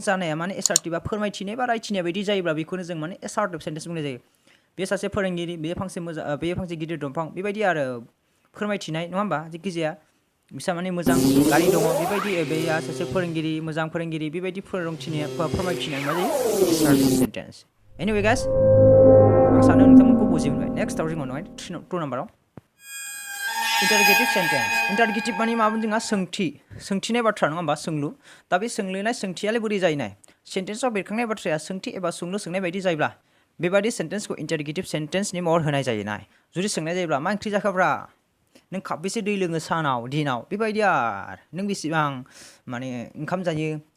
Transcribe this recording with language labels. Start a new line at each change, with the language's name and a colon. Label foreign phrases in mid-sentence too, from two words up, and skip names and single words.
Bodo: जानाया माने एसार्टिभा फोरमायथिनाय बा रायथिनाय बायदि जायोब्ला बेखौनो जों माने
English: assertive sentence
Bodo: बुंनाय जायो बे सासे फोरोंगिरि बे फांसे गिदिर दंफां बेबायदि आरो फोरमायथिनाय नङा होमबा जेखिजाया बिसा माने मोजां गारि दङ बेबायदि बेया सासे फोरोंगिरि मोजां फोरोंगिरि बेबायदि फोरमायथिनाय मा जायो
English: assertive sentence anyway guys
Bodo: आं सानो नोंथांमोनखौ बुजि मोनबाय नेक्स्टआव जोङो 2 नाम्बाराव
English: Interrogative sentence.
Bodo: Interrogative माने मा बुंदों जोंहा सोंथिनाय बाथ्रा नङा होमबा सोंलु दा बे सोंलुनाय सोंथियालाय बोरै जायनाय सेन्टेन्सआव बेरखांनाय बाथ्राया सोंथि एबा सोंलु सोंनाय बायदि जायोब्ला बेबादि सेन्टेन्सखौ
English: interrogative sentenceनि
Bodo: महर होनाय जायोना जुदि सोंनाय जायोब्ला मा ओंख्रि जाखाब्रा नों खाबबेसे दै लोङो सानाव दिनाव बेबायदि आरो नों बेसेबां माने ओंखाम जायो दा